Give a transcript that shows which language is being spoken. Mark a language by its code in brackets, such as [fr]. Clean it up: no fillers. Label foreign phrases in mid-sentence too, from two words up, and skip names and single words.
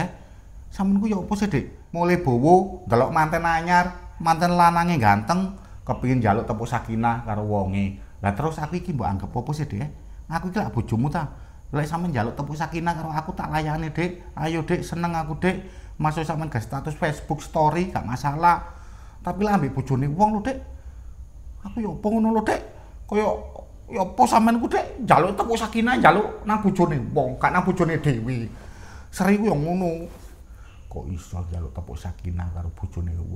[jv] Sampeyan ku yo opo sih, Dik? Mulai bowo, ndelok manten anyar, manten lanange ganteng, kepengin njaluk tepuk sakinah karo wonge. Lah terus aku iki mbok anggap opo sih, Dik? Aku iki lak bojomu ta. Lek sampeyan njaluk tepuk sakinah karo aku tak layani, Dik. Ayo, Dik, seneng aku, Dik. Masuk sampeyan gawe status Facebook story gak masalah. Tapi lah ambek bojone wong lho, Dik. Aku yo opo ngono lho, Dik. Kaya ya apa sampean ku, Dik, njaluk tepuk sakinah njaluk nang bojone wong, gak nang bojone dhewe. Seri ku yo ngono. Kok iso njaluk tepuk sakinah karo bojone wong.